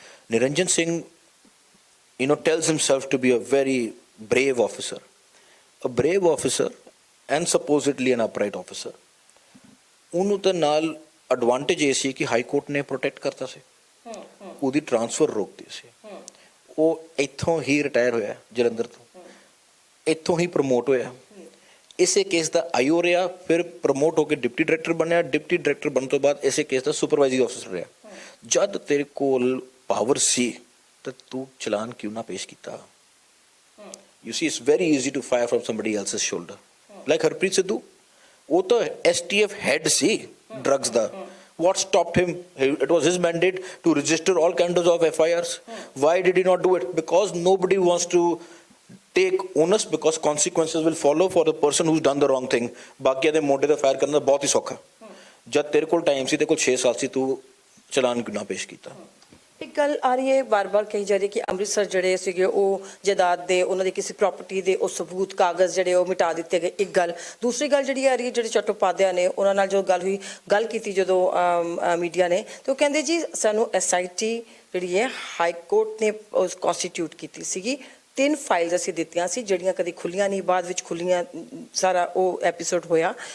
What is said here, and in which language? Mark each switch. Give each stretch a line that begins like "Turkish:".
English: Niranjan Singh tells himself to be a very brave officer, a brave officer and supposedly an upright officer.
Punjabi: ਉਹਨੂੰ ਤਾਂ ਨਾਲ advantage ਇਹ ਸੀ ਕਿ high court ਨੇ protect ਕਰਤਾ ਸੀ, ਉਹਦੀ ਟ੍ਰਾਂਸਫਰ ਰੋਕਤੀ ਸੀ, ਉਹ ਇੱਥੋਂ ਹੀ ਰਿਟਾਇਰ ਹੋਇਆ ਜਲੰਧਰ ਤੋਂ, ਇੱਥੋਂ ਹੀ ਪ੍ਰਮੋਟ ਹੋਇਆ, ਇਸੇ ਕੇਸ ਦਾ ਆਈਓ ਰਿਹਾ, ਫਿਰ ਪ੍ਰਮੋਟ ਹੋ ਕੇ ਡਿਪਟੀ ਡਾਇਰੈਕਟਰ ਬਣਿਆ, ਡਿਪਟੀ ਡਾਇਰੈਕਟਰ ਬਣਨ ਤੋਂ ਬਾਅਦ ਇਸੇ ਕੇਸ ਦਾ ਸੁਪਰਵਾਈਜ਼ਿੰਗ ਅਫਸਰ ਰਿਹਾ। ਜਦ ਤੇਰੇ ਕੋਲ ਪਾਵਰ ਸੀ ਤਾਂ ਤੂੰ ਚਲਾਨ ਕਿਉਂ ਨਾ ਪੇਸ਼ ਕੀਤਾ?
English: You see, it's very easy to fire from somebody else's shoulder. Like Harpreet Sidhu,
Punjabi: ਉਹ ਤਾਂ STF head ਸੀ drugs ਦਾ.
English: What stopped him? It was his mandate to register all kinds of FIRs. Why did he not do it? Because nobody wants to take onus, because consequences will follow for the person who's done the wrong thing.
Punjabi: ਬਾਕੀਆਂ ਦੇ ਮੋਢੇ ਤੇ fire ਕਰਨਾ ਬਹੁਤ ਹੀ ਸੌਖਾ। ਜਦ ਤੇਰੇ ਕੋਲ ਟਾਈਮ ਸੀ, ਤੇਰੇ ਕੋਲ 6 ਸਾਲ ਸੀ, ਤੂੰ ਚਲਾਨ ਕਿਉਂ ਨਾ ਪੇਸ਼ ਕੀਤਾ? ਇੱਕ ਗੱਲ ਆ ਰਹੀ ਹੈ ਬਾਰ-ਬਾਰ ਕਹੀ ਜਾ ਰਹੀ ਕਿ ਅੰਮ੍ਰਿਤਸਰ ਜਿਹੜੇ ਸੀਗੇ ਉਹ ਜਾਇਦਾਦ ਦੇ, ਉਹਨਾਂ ਦੀ ਕਿਸੇ ਪ੍ਰਾਪਰਟੀ ਦੇ ਉਹ ਸਬੂਤ ਕਾਗਜ਼ ਜਿਹੜੇ ਉਹ ਮਿਟਾ ਦਿੱਤੇ ਗਏ। ਇੱਕ ਗੱਲ, ਦੂਸਰੀ ਗੱਲ ਜਿਹੜੀ ਆ ਰਹੀ ਹੈ, ਜਿਹੜੇ ਚੱਟੋਪਾਧਿਆ ਨੇ ਉਹਨਾਂ ਨਾਲ ਜੋ ਗੱਲ ਹੋਈ, ਗੱਲ ਕੀਤੀ ਜਦੋਂ ਮੀਡੀਆ ਨੇ, ਤੇ ਉਹ ਕਹਿੰਦੇ ਜੀ ਸਾਨੂੰ SIT ਜਿਹੜੀ ਹੈ ਹਾਈ ਕੋਰਟ ਨੇ ਕਨਸਟੀਟਿਊਟ ਕੀਤੀ ਸੀਗੀ, 3 ਫਾਈਲਸ ਅਸੀਂ ਦਿੱਤੀਆਂ ਸੀ ਜਿਹੜੀਆਂ ਕਦੇ ਖੁੱਲੀਆਂ ਨਹੀਂ, ਬਾਅਦ ਵਿੱਚ ਖੁੱਲੀਆਂ, ਸਾਰਾ ਉਹ ਐਪੀਸੋਡ ਹੋਇਆ।